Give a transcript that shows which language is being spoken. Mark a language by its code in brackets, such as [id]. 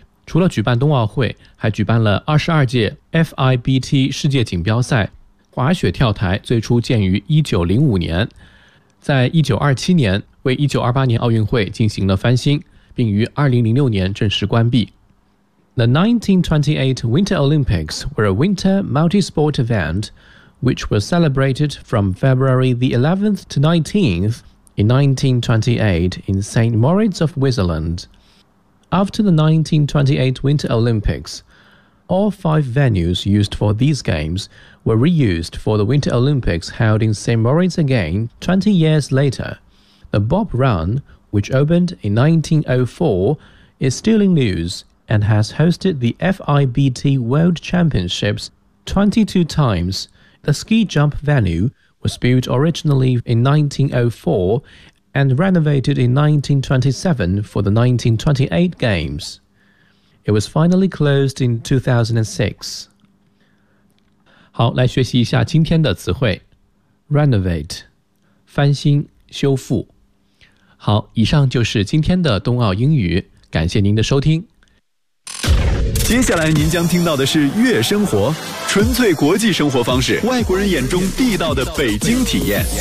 [zh] 除了举办冬奥会，还举办了22届 FIBT 世界锦标赛。滑雪跳台最初建于1905年，在1927年为1928年奥运会进行了翻新，并于2006年正式关闭。 [en] The 1928 Winter Olympics were a winter multi-sport event which was celebrated from February the 11th to 19th in 1928 in St. Moritz of Switzerland. After the 1928 Winter Olympics, all five venues used for these games were reused for the Winter Olympics held in St. Moritz again 20 years later. The Bob Run, which opened in 1904, is still in use. And has hosted the FIBT World Championships 22 times. The ski jump venue was built originally in 1904 and renovated in 1927 for the 1928 Games. It was finally closed in 2006. [zh] 好，来学习一下今天的词汇。 Renovate, 翻新、修复。好，以上就是今天的冬奥英语，感谢您的收听。接下来您将听到的是悦生活，纯粹国际生活方式，外国人眼中地道的北京体验。